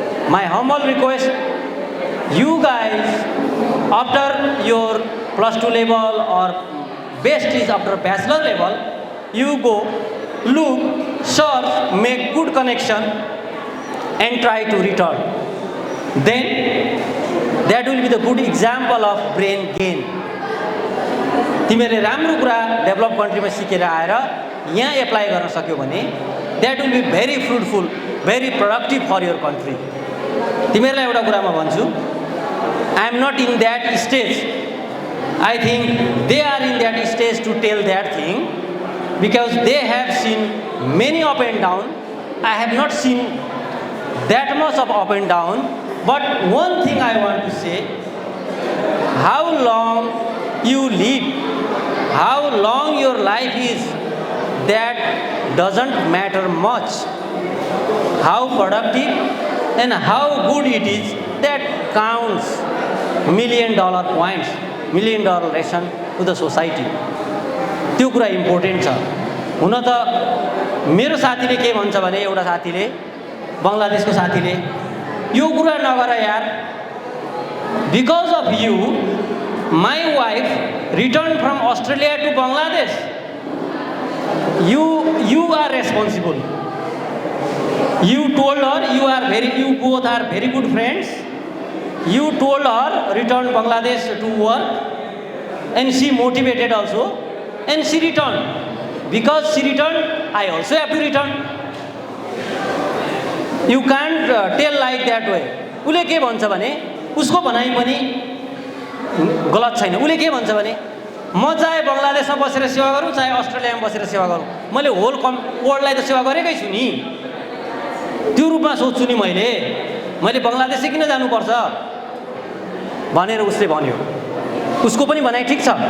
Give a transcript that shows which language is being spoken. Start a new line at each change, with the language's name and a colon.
English: My humble request, you guys, after your +2 level or best is after bachelor level, you go, look, search, make good connection and try to return. Then that will be the good example of brain gain.
Nepali: तिमीहरूले राम्रो कुरा develop कन्ट्रीमा सिकेर आएर यहाँ apply गर्न सक्यो भने
English: that will be very fruitful, very productive for your country.
Nepali: तिमीहरूलाई एउटा कुरा म भन्छु,
English: I am not in that stage. I think they are in that stage to tell that thing because they have seen many up and down. I have not seen that much of up and down. But one thing I want to say, how long you live, how long your life is, that doesn't matter much. How productive and how good it is, that counts. $1 million points, $1 million lesson to the society.
Nepali: त्यो कुरा important छ। हुन त मेरो साथीले के भन्छ भने, एउटा साथीले, बङ्गलादेशको साथीले, यो कुरा नगर यार,
English: Because of you my wife return from Australia to Bangladesh, you are responsible. You told her you both are very good friends. You told her return Bangladesh to work and she motivated also and she returned. Because she returned, I also have to return. You can't tell like that way.
Nepali: उसले के भन्छ भने, उसको भनाइ पनि गलत छैन। उसले के भन्छ भने, म चाहे बङ्गलादेशमा बसेर सेवा गरौँ चाहे अस्ट्रेलियामा बसेर सेवा गरौँ, मैले होल वर्ल्डलाई त सेवा गरेकै छु नि। त्यो रूपमा सोच्छु नि मैले बङ्गलादेशै किन जानुपर्छ भनेर उसले भन्यो। उसको पनि भनाइ ठिक छ।